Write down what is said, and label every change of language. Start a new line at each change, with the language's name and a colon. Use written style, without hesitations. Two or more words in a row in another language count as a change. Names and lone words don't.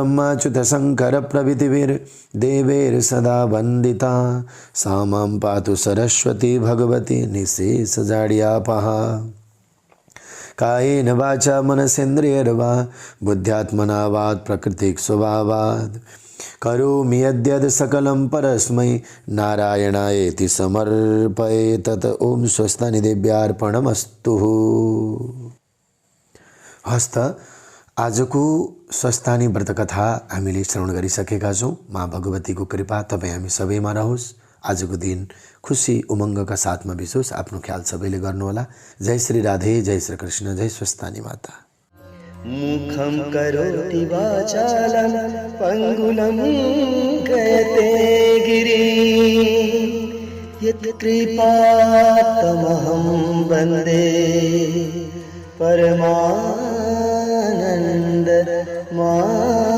Sanskrit: ब्रह्माच्युतशङ्करप्रभृतिभिर्देवैः सदा वन्दिता सा मां पातु सरस्वती भगवती निःशेषजाड्यापहा कायेन वाचा मनसेन्द्रियैर्वा बुद्ध्यात्मना वात् प्राकृतिक स्वभावात् करोमि यद्यद् सकलं परस्मै नारायणायेति समर्पयेत्। ओम स्वस्थानी देव्यार्पणमस्तु।
Nepali: हस्त आजको स्वस्थानी व्रतकथा हामीले श्रवण गरिसकेका छौं। माँ भगवतीको कृपा तपाईँ हामी सबैमा रहोस्। आजको दिन खुशी उमङ्गका साथमा बिसोस्। आफ्नो ख्याल सबैले गर्नुहोला। जय श्री राधे, जय श्री कृष्ण, जय स्वस्थानी माता।
Sanskrit: मुखं करोति वाचालं पंगुलं गयते गिरिं यत्कृपातमहं वन्दे परमानन्द